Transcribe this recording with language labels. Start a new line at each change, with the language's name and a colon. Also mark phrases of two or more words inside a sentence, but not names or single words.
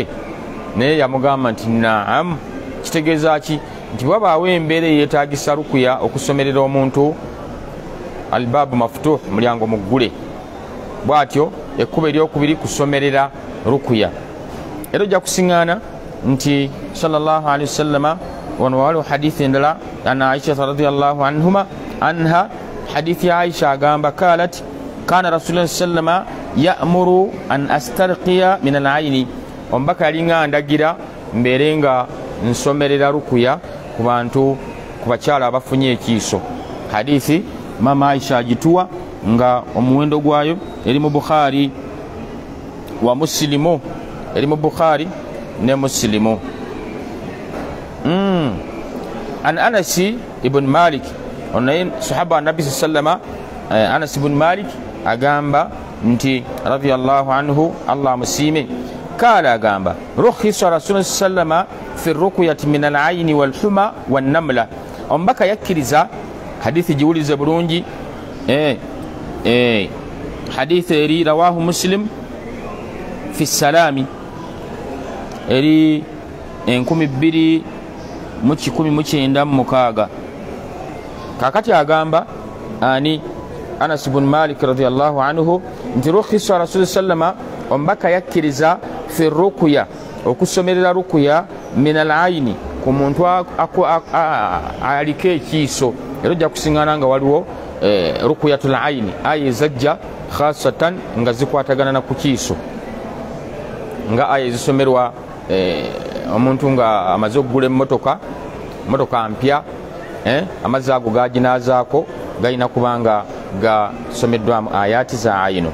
Ganda: Naye yamugamba nti naam. Kitegeeza ki? Nti wabaawo embeera eyeetaagisa rukuya okusomerera omuntu,
Arabic: الباب مفتوح,
Ganda: mulyango muggule. Bw'atyo ekkubo eryokubiri kusomerera rukuya. Era ojja kusiŋŋaana nti
Arabic: صلى الله عليه وسلم
Ganda: wano waliwo hadithi endala
Arabic: عن عائشة رضي الله عنها
Ganda: hadithi ya Aisha agamba
Arabic: قالت كان رسول الله سلم يأمر أن أسترقي من العين,
Ganda: ombaka yalinga ndagira mbeere nga nsomerera rukuya ku bantu, ku bakyala abafunye ekiiso. Hadithi mama Aisha agituwa nga omuwendo gwayo eri mu Bukhari wa Muslimu, eri mu Bukhari ne Muslimu.
Arabic: An Anas ibn Malik,
Ganda: onaye sahaba Nabi sallama,
Arabic: Anas ibn Malik agamba nti رضي الله عنه,
Ganda: Allah musime, kala agamba
Arabic: رخص رسول الله سلم في رقية من العين والحمة والنملة.
Ganda: Ombaka yakkiriza, hadithi jiwulize bulungi, hadithi eri
Arabic: رواه مسلم في السلام
Ganda: eri 2196. Kakati agamba ani Anas ibn Malik
Arabic: رضي الله عنه
Ganda: nti
Arabic: رخص رسول الله سلم,
Ganda: ombaka yakkiriza
Arabic: في رقية,
Ganda: okusomerera ruqya
Arabic: من العين,
Ganda: ku muntu aliko ekiiso. Era ojja kusiŋŋaana nga waliwo
Arabic: رقية العين,
Ganda: aya ezajja khasatan nga zikwatagana na ku kiiso, nga aya ezisomerwa omuntu nga amaze okugula emmotoka mpya, amazzi ago gaginaazaako galina kubanga gasomeddwamu ayati za ayino.